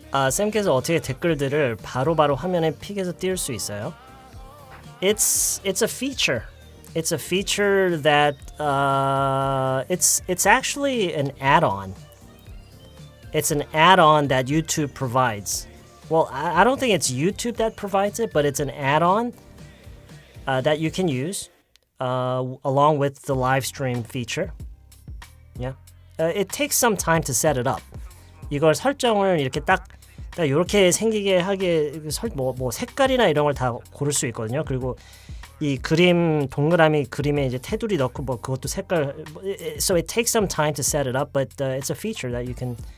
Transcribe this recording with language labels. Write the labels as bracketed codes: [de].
[ko] 쌤께서 어떻게 댓글들을 바로바로 화면에 픽해서 띄울 수 있어요? [en] It's a feature. It's a feature that it's actually an add-on. It's an add-on that YouTube provides. Well, I don't think it's YouTube that provides it, but it's an add-on that you can use along with the live stream feature. Yeah, it takes some time to set it up. [ko] 이걸 설정을 이렇게 딱 이렇게 생기게 하게 뭐 색깔이나 이런 걸 다 고를 수 있거든요. 그리고 이 그림 동그라미 그림에 이제 테두리 넣고 뭐 그것도 색깔. [en] So it takes some time to set it up, but it's a feature that you can.